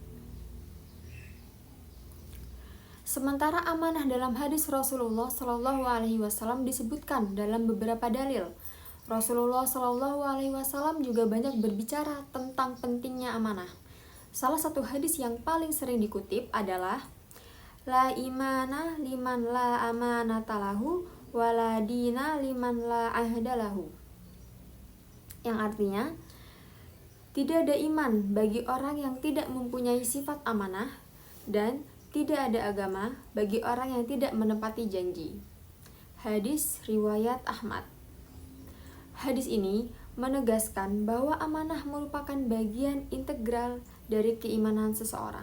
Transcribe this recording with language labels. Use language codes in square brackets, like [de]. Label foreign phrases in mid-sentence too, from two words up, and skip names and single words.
[id] Sementara amanah dalam hadis Rasulullah [ar] صلى الله عليه وسلم [id] disebutkan dalam beberapa dalil. Rasulullah [ar] صلى الله عليه وسلم [id] juga banyak berbicara tentang pentingnya amanah. Salah satu hadis yang paling sering dikutip adalah [ar] لا إيمان لمن لا أمانة له ولا دين لمن لا عهد له, [id] yang artinya tidak ada iman bagi orang yang tidak mempunyai sifat amanah dan tidak ada agama bagi orang yang tidak menepati janji. Hadis riwayat Ahmad. Hadis ini menegaskan bahwa amanah merupakan bagian integral dari keimanan seseorang.